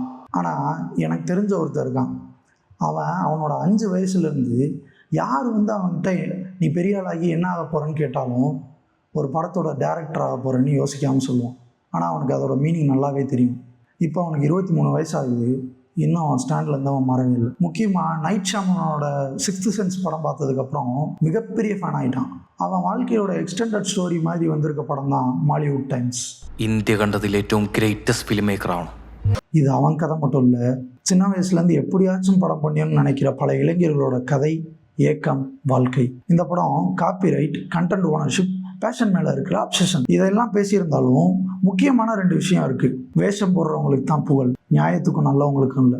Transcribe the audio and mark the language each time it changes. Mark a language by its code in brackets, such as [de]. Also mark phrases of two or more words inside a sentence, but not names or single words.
[ta] ஆனால் எனக்கு தெரிஞ்ச ஒருத்தர் இருக்கான். அவனோட 5 வயசுலேருந்து யார் வந்து அவன்கிட்ட நீ பெரிய ஆளாகி என்ன ஆக போகிறேன்னு கேட்டாலும் ஒரு படத்தோட டேரக்டர் ஆக போகிறேன்னு யோசிக்காமல் சொல்லுவான். ஆனால் அவனுக்கு அதோட மீனிங் நல்லாவே தெரியும். இப்போ அவனுக்கு 23 வயசு ஆகுது. இன்னும் அவன் ஸ்டாண்ட்லேருந்து அவன் மாறவே இல்லை. முக்கியமாக நைட் ஷாமனோட 6th சென்ஸ் படம் பார்த்ததுக்கப்புறம் மிகப்பெரிய ஃபேன் ஆகிட்டான். அவன் வாழ்க்கையோட [en] extended story [ta] மாதிரி வந்திருக்க படம் தான் மாலிவுட் டைம்ஸ். [ml] ഇന്ത്യ കണ്ടതിൽ ഏറ്റവും ഗ്രേറ്റസ്റ്റ് [en] film maker. [ta] இது அவன் கதை மட்டும் இல்லை, சின்ன வயசுலேருந்து எப்படியாச்சும் படம் பண்ணியன்னு நினைக்கிற பல இளைஞர்களோட கதை, ஏக்கம், வாழ்க்கை. இந்த படம் காப்பிரைட், [en] content ownership, [ta] பேஷன் மேலே இருக்கிற அப்சஷன் இதெல்லாம் பேசியிருந்தாலும் முக்கியமான 2 விஷயம் இருக்குது. வேஷம் போடுறவங்களுக்கு தான் புகழ், நியாயத்துக்கும் நல்லவங்களுக்கும் இல்லை.